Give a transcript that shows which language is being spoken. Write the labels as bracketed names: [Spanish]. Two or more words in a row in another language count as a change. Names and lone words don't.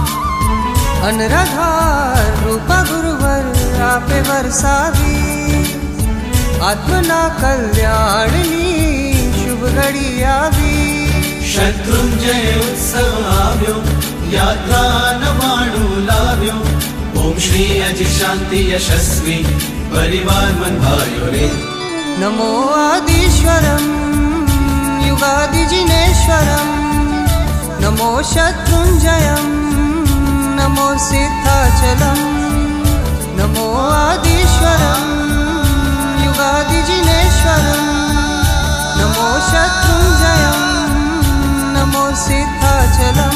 [Gujarati] અનરાધાર રૂપા ગુરુવર આપે વરસાવી, આત્મના કલ્યાણની શુભ ઘડી આવી। શત્રુંજય ઉત્સવ આવ્યો, યાત્રા નવાણુ લાવ્યો। ઓમ શ્રી અજિ શાંતિ યશસ્વી પરિવાર મન ભાયો રે। [Sanskrit] नमो आदिश्वरम युगादि जिनेश्वरम, नमो शत्रुंजयम नमो सिद्धाचलम। नमो आदिश्वरम युगादि जिनेश्वरम, नमो शत्रुंजयम नमो सिद्धाचलम।